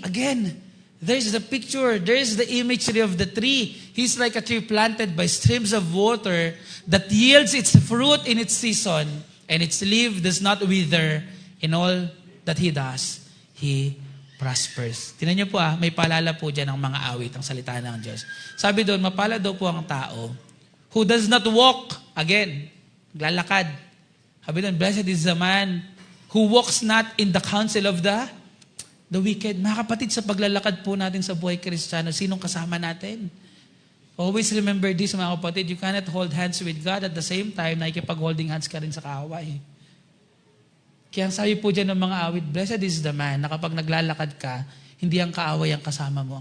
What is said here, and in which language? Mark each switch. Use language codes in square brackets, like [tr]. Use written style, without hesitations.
[en] Again, there's the picture, there's the imagery of the tree. He's like a tree planted by streams of water that yields its fruit in its season. And its leaf does not wither. In all that he does, he prospers. [tl] Tingnan niyo po may paalala po dyan ng mga awit, ang salita ng Diyos. Sabi doon, mapalad daw po ang tao [en] who does not walk, again, [tl] lalakad, Sabi doon, [en] blessed is the man who walks not in the counsel of the wicked. [tl] Mga kapatid, sa paglalakad po natin sa buhay Kristiyano, sinong kasama natin? [en] Always remember this, [tl] mga kapatid, [en] you cannot hold hands with God at the same time [tl] na ikipag-holding hands ka rin sa kaaway. Kaya ang sabi po dyan ng mga awit, [en] blessed is the man [tl] na kapag naglalakad ka, hindi ang kaaway ang kasama mo.